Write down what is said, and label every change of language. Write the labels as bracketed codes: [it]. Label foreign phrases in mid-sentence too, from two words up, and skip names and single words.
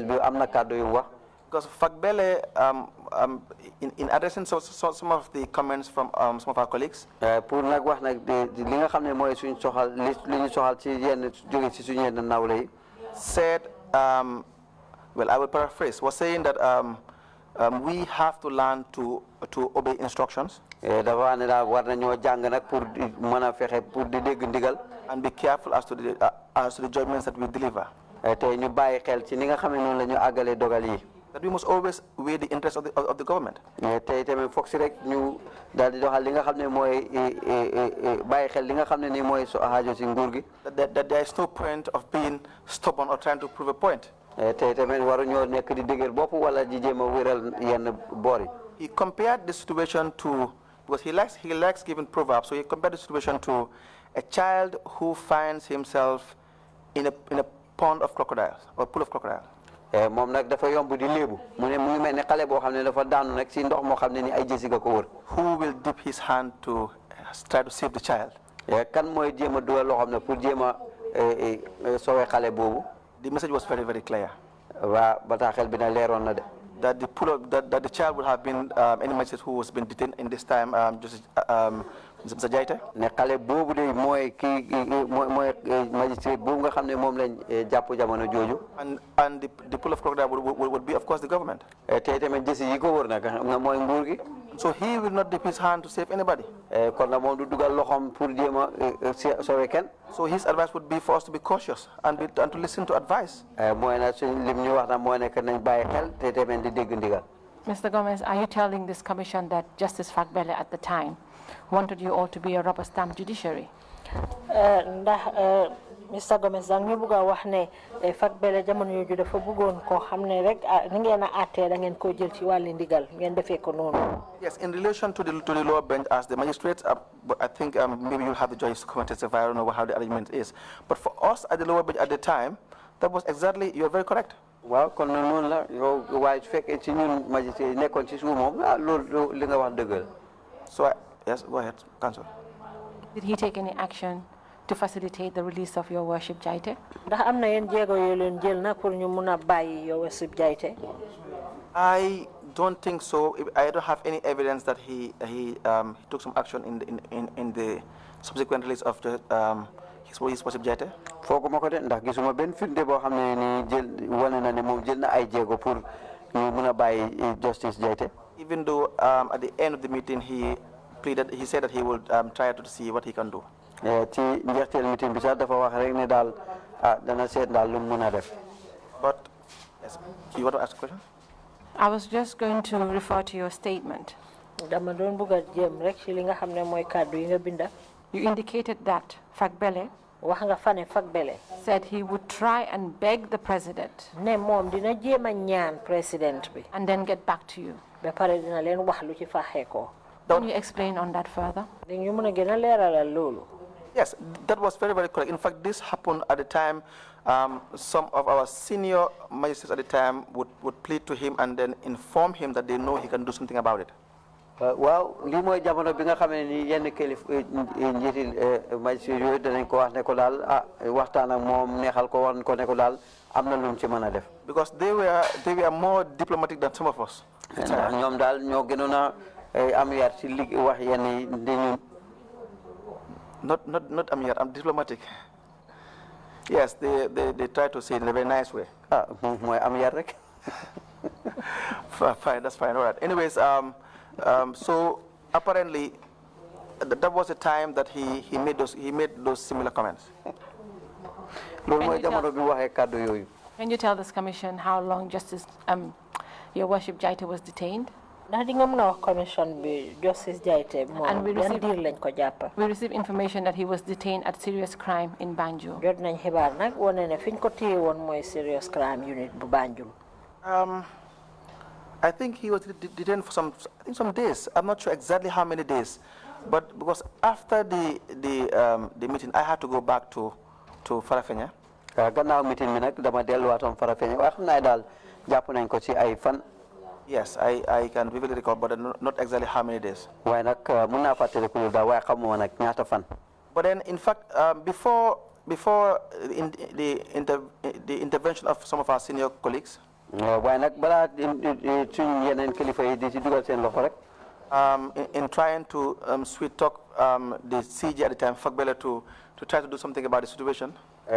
[en] because Fagbele, in addressing some of the comments from some of our colleagues, said, well, I will paraphrase, was saying that we have to learn to obey instructions. [wo] dafa ne daal war nañoo jàng nag pour mën a fexe pour di dégg ndigal. [en] And be careful as to the judgments that we deliver. [wo] te ñu bàyyi xel ci ni nga xam ne noonu la ñu àggalee dogal yi. [en] That we must always weigh the interests of the government. [wo] tey tamit foog si rek ñu daal di doxal li nga xam ne mooy bàyyi xel li nga xam ne nii mooy aajo si nguur gi. [en] That there is no point of being stubborn or trying to prove a point. [wo] tey tamit waruñoo nekk di dëgër bopp wala di jéem a wéral yenn boor yi. [en] He compared the situation to, because he likes giving proverbs, so he compared the situation to a child who finds himself in a pond of crocodiles or pool of crocodiles. [wo] moom nag dafa yomb di léebu mu ne mu ngi mel ne xale boo xam ne dafa daanu nag si ndox moo xam ne ni ay jësi ga ko wër. [en] Who will dip his hand to try to save the child? [wo] kan mooy jéem a dugal loo xam ne pour jéem a sowe xale boobu. [en] The message was very, very clear. [wo] waa bataaxel bi na leeroon na de. [en] That the child would have been any magistrate who was been detained in this time, Justice Mr. Jaite. [wo] ne xale boobu de mooy mooy magistrate boobu nga xam ne moom lañ jàpp jamono jooju. [en] And the pool of crocodile would be, of course, the government. [wo] tey tamit jësi yi ko wër nag nga mooy nguur gi. [en] So he will not dip his hand to save anybody. [wo] kon nag moom du dugal loxoom pour jéem a sowe kenn. [en] So his advice would be for us to be cautious and to listen to advice. [wo] mooy nag suñ lim ñu wax nag mooy nekk nañ bàyyi xel te tamit di dégg ndigal. [en] Mr. Gomez, are you telling this commission that Justice Fakbele at the time wanted you all to be a rubber stamp judiciary? Mr. Gomez, [wo] dang ñu bëgg wax ne Fakbele jamono yu dafa bëggoon ko xamne rek ni ngeen atté da ngeen ko jël ci wàllu ndigal ngeen defé ko noonu. [en] Yes, in relation to the lower bench as the magistrates, I think maybe you'll have the judges to come and testify. I don't know how the arrangement is. But for us at the lower bench at the time, that was exactly, you're very correct. [wo] waaw kon noonu la yow waaye su fekkee ci ñun magistrat yi nekkoon ci suuf moom loolu li nga wax dëgg la. [en] So yes, go ahead, counsel. Did he take any action to facilitate the release of your worship Jaite? [wo] Ndax am na yeen jéego yoo leen jël nag pour ñu mun a bàyyi [en] your worship [wo] Jaite? [en] I don't think so. I don't have any evidence that he took some action in the subsequent release of his worship Jaite. [wo] fooguma ko de ndax gisuma benn firnde boo xam ne ni jël wane na ne moom jël na ay jéego pour ñu mun a bàyyi Justice Jaite. [en] Even though at the end of the meeting he said that he would try to see what he can do. [wo] ci njeexteel meeting bi sax dafa wax rek ne daal dana seet daal lu mu mun a def. [en] But yes, you want to ask a question? I was just going to refer to your statement. [wo] Dama doon bëgg a jëm rek ci li nga xam ne mooy kàddu yi nga binda. [en] You indicated that Fakbele [wo] wax nga fa ne Fakbele [en] said he would try and beg the president [wo] ne moom dina jéem a ñaan président bi [en] and then get back to you. [wo] ba pare dina leen wax lu ci faxee ko. [en] Can you explain on that further? [wo] dañu mën a gën a leeralal loolu. [en] Yes, that was very, very correct. In fact, this happened at the time. Some of our senior magistrates at the time would plead to him and then inform him that they know he can do something about it. [wo] waaw lii mooy jamono bi nga xam ne ni yenn njiitil magistrat yooyu danañ ko wax ne ko daal waxtaan ak moom neexal ko wan ko ne ko daal am na lu mu ci mën a def. [en] Because they were more diplomatic than some of us. [wo] ñoom daal ñoo gënoon a am yar ci li wax yenn yi di ñun. Not am yar, [en] I'm diplomatic. Yes, they try to say it in a very nice way. [wo] mooy am yar rek. [en] Fine, that's fine. All right. Anyways, so apparently that was the time that he made those similar comments. Can you tell this commission how long Justice Your Worship Jaite was detained? [wo] Commission bi Justice Jaite [en] And we received information that he was detained at serious crime in Banjul. [wo] Jot nañ xibaar nag wone ne fiñ ko téye woon mooy [en] serious crime unit [wo] bu Banjul. [en] I think he was detained for some days. I'm not sure exactly how many days, but because after the meeting, I had to go back to Farafenni. [wo] Gannaaw meeting bi nag dama delluwaatoon Farafenni waaye xam naa daal jàpp nañ ko ci ay fan. [en] Yes, I can vividly recall, but not exactly how many days. [wo] waaye nag mun naa fàttaliku lu daal waaye xamuma nag ñaata fan. [en] But then, in fact, before the intervention of some of our senior colleagues, [wo] waaye nag balaa suñ yeneen kilifa yi di ci dugal seen loxo rek. [en] In trying to sweet talk the CJ at the time, Fakbele, to try to do something about the situation.